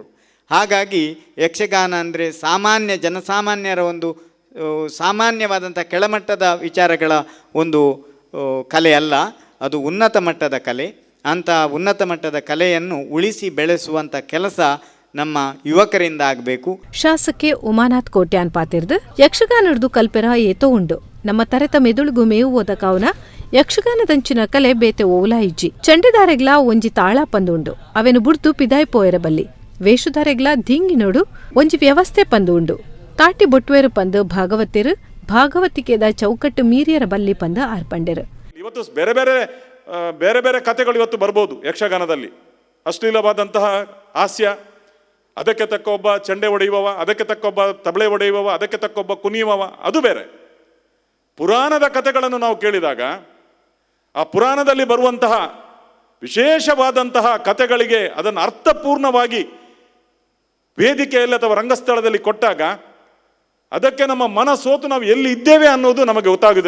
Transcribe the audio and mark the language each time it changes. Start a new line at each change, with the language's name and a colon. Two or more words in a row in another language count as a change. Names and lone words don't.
Kannada: ಹಾಗಾಗಿ ಯಕ್ಷಗಾನ ಅಂದರೆ ಸಾಮಾನ್ಯ ಜನಸಾಮಾನ್ಯರ ಒಂದು ಸಾಮಾನ್ಯವಾದಂಥ ಕೆಳಮಟ್ಟದ ವಿಚಾರಗಳ ಒಂದು ಕಲೆ ಅಲ್ಲ, ಅದು ಉನ್ನತ ಮಟ್ಟದ ಕಲೆ. ಅಂಥ ಉನ್ನತ ಮಟ್ಟದ ಕಲೆಯನ್ನು ಉಳಿಸಿ ಬೆಳೆಸುವಂಥ ಕೆಲಸ ನಮ್ಮ ಯುವಕರಿಂದ ಆಗಬೇಕು.
Tulu: ಶಾಸಕೆ ಉಮಾನಾಥ್ ಕೋಟ್ಯಾನ್ ಪಾತಿರ್ದು ಯಕ್ಷಗಾನಡ್ದು ಕಲ್ಪೆರ ಏತೋ ಉಂಡು. ನಮ್ಮ ತರೆತ ಮೆದುಳುಗು ಮೇವು ಓದಕಾವುನ ಯಕ್ಷಗಾನದಂಚಿನ ಕಲೆ ಬೇತೆ ಓಲಾ ಇಜ್ಜಿ. ಚಂಡೆದಾರೆಗ್ಲ ಒಂಜಿ ತಾಳ ಪಂದುಂಡು, ಅವೆನು ಬುಡ್ದು ಪಿದಾಯ್ ಪೋಯರ ಬಲ್ಲಿ. ವೇಷಧಾರೆಗ್ಲ ದಿಂಗಿನೋಡು ಒಂಜಿ ವ್ಯವಸ್ಥೆ ಪಂದು ಉಂಡು. ತಾಟಿ ಬೊಟ್ವೇರು ಪಂದು ಭಾಗವತಿರು ಭಾಗವತಿಕೆದ ಚೌಕಟ್ಟು ಮೀರಿಯರ ಬಲ್ಲಿ ಪಂದು ಆರ್ಪಂಡೆರು.
Kannada: ಇವತ್ತು ಬೇರೆ ಬೇರೆ ಕಥೆಗಳು ಇವತ್ತು ಬರ್ಬೋದು ಯಕ್ಷಗಾನದಲ್ಲಿ. ಅಶ್ಲೀಲವಾದಂತಹ ಹಾಸ್ಯ, ಅದಕ್ಕೆ ತಕ್ಕ ಒಬ್ಬ ಚಂಡೆ ಹೊಡೆಯುವವ, ಅದಕ್ಕೆ ತಕ್ಕ ಒಬ್ಬ ತಬಳೆ ಹೊಡೆಯುವವ, ಅದಕ್ಕೆ ತಕ್ಕ ಒಬ್ಬ ಕುಣಿಯುವವ, ಅದು ಬೇರೆ. ಪುರಾಣದ ಕಥೆಗಳನ್ನು ನಾವು ಕೇಳಿದಾಗ ಆ ಪುರಾಣದಲ್ಲಿ ಬರುವಂತಹ ವಿಶೇಷವಾದಂತಹ ಕಥೆಗಳಿಗೆ ಅದನ್ನು ಅರ್ಥಪೂರ್ಣವಾಗಿ ವೇದಿಕೆಯಲ್ಲಿ ಅಥವಾ ರಂಗಸ್ಥಳದಲ್ಲಿ ಕೊಟ್ಟಾಗ ಅದಕ್ಕೆ ನಮ್ಮ ಮನಸ್ಸೋತು ನಾವು ಎಲ್ಲಿ ಇದ್ದೇವೆ ಅನ್ನೋದು ನಮಗೆ ಗೊತ್ತಾಗುವುದಿಲ್ಲ.